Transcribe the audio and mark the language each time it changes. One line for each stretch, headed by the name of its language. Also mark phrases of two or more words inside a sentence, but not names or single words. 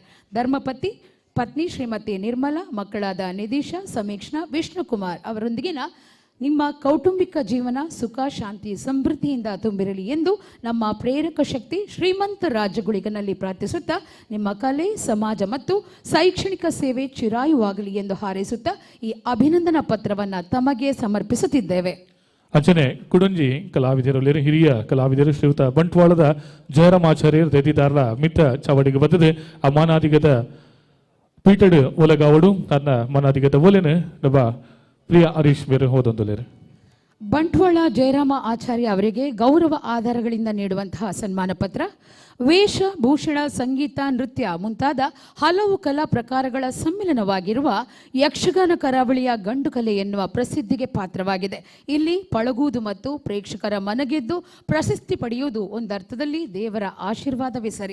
Kannada: ಧರ್ಮಪತಿ ಪತ್ನಿ ಶ್ರೀಮತಿ ನಿರ್ಮಲಾ, ಮಕ್ಕಳಾದ ನಿಧೀಶ, ಸಮೀಕ್ಷಣಾ, ವಿಷ್ಣುಕುಮಾರ್ ಅವರೊಂದಿಗಿನ ನಿಮ್ಮ ಕೌಟುಂಬಿಕ ಜೀವನ ಸುಖ, ಶಾಂತಿ, ಸಮೃದ್ಧಿಯಿಂದ ತುಂಬಿರಲಿ ಎಂದು ನಮ್ಮ ಪ್ರೇರಕ ಶಕ್ತಿ ಶ್ರೀಮಂತ ರಾಜಗುಳಿಗನಲ್ಲಿ ಪ್ರಾರ್ಥಿಸುತ್ತಾ ನಿಮ್ಮ ಕಲೆ, ಸಮಾಜ ಮತ್ತು ಶೈಕ್ಷಣಿಕ ಸೇವೆ ಚಿರಾಯುವಾಗಲಿ ಎಂದು ಹಾರೈಸುತ್ತಾ ಈ ಅಭಿನಂದನಾ ಪತ್ರವನ್ನು ತಮಗೆ ಸಮರ್ಪಿಸುತ್ತಿದ್ದೇವೆ.
Tulu: ಅಂಚನೆ ಕುಡಂಜಿ ಕಲಾವಿದರಲ್ಲಿ ಹಿರಿಯ ಕಲಾವಿದರು ಶ್ರೀಯುತ ಬಂಟ್ವಾಳದ ಜಯರಾಮಾಚಾರ್ಯರು ತೆದಿದಾರರ ಮಿತ್ತ ಚಾವಡಿಗೆ ಬರ್ತದೆ. ಆ ಮಾನಾದಿಗದ ಪೀಟಡ್ ಒಲಗಾವಡು ತನ್ನ ಮಾನಾದಿಗದ ಒಲೆನ ನಮ್ಮ ಪ್ರಿಯ ಹರೀಶ್ ಬೇರೆ ಹೋದೊಂದುಲೇರು.
Kannada: ಬಂಟ್ವಾಳ ಜಯರಾಮ ಆಚಾರ್ಯ ಅವರಿಗೆ ಗೌರವ ಆಧಾರಗಳಿಂದ ನೀಡುವಂತಹ ಸನ್ಮಾನ ಪತ್ರ. ವೇಷ ಭೂಷಣ, ಸಂಗೀತ, ನೃತ್ಯ ಮುಂತಾದ ಹಲವು ಕಲಾ ಪ್ರಕಾರಗಳ ಸಮ್ಮಿಲನವಾಗಿರುವ ಯಕ್ಷಗಾನ ಕರಾವಳಿಯ ಗಂಡು ಕಲೆ ಎನ್ನುವ ಪ್ರಸಿದ್ಧಿಗೆ ಪಾತ್ರವಾಗಿದೆ. ಇಲ್ಲಿ ಪಳಗುವುದು ಮತ್ತು ಪ್ರೇಕ್ಷಕರ ಮನಗೆದ್ದು ಪ್ರಶಸ್ತಿ ಪಡೆಯುವುದು ಒಂದರ್ಥದಲ್ಲಿ ದೇವರ ಆಶೀರ್ವಾದವೇ ಸರಿ.